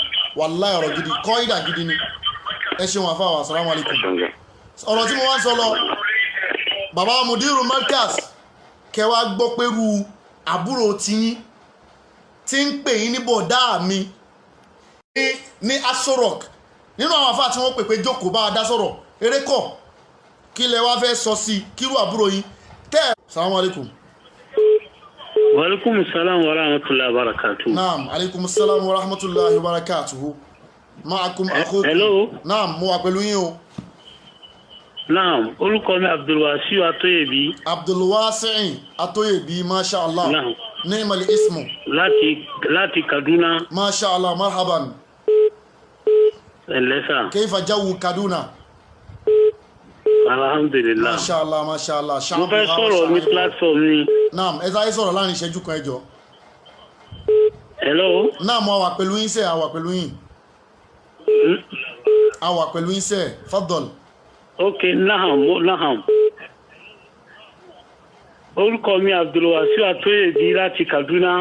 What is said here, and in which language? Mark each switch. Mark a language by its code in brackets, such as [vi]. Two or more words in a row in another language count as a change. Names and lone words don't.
[yo] wàláhì ọ̀rọ̀ gidi kọ́ídà gidi ni ẹ ṣeun àfáà [ar] السلام عليكم [yo] ọ̀rọ̀ tí mo wá ń sọ lọ bàbá Mudirul Markaz kẹwàá gbọ́ pẹ̀lú àbúrò tiyín tí ń pè yín ní bọ̀dá mi ní Aso Rock nínú àwọn afá tí wọ́n pè pé jókòó bá a dá sọ̀rọ̀ eré kọ̀ kí lẹ wá fẹ́ sọ sí kírú àbúrò yín tẹ́ ẹ̀. [ar] سلام عليكم. وعليكم السلام ورحمة الله وبركاته. نعم عليكم السلام ورحمة الله وبركاته. معكم أخوكم. [en] hello. [yo] naam mo wà pẹ̀lú yín o. naam orúkọ mi Abdulwasiu Atoyebi. [ar] Abdulwasiu Atoyebi ما شاء الله. naam. نعم الاسم. [yo] láti Kaduna. [ar] ما شاء الله مرحبا. [yo] ẹlẹ́sà. [ar] كيف جو Kaduna. alhamdulillah. ما شاء الله ما شاء الله. [yo] mo fẹ́ sọ̀rọ̀ ní platform ni. naam ẹ sáyé sọ̀rọ̀ láàrin ìṣẹ́jú kan ẹjọ́. [en] Hello. [yo] Náà mo wà pẹ̀lú yín sẹ́, a wà pẹ̀lú yín. A wà pẹ̀lú yín sẹ́, fadal. [en] Okay, naham. [yo] Orúkọ mi Abdulwasiu Atoyedi láti Kaduna.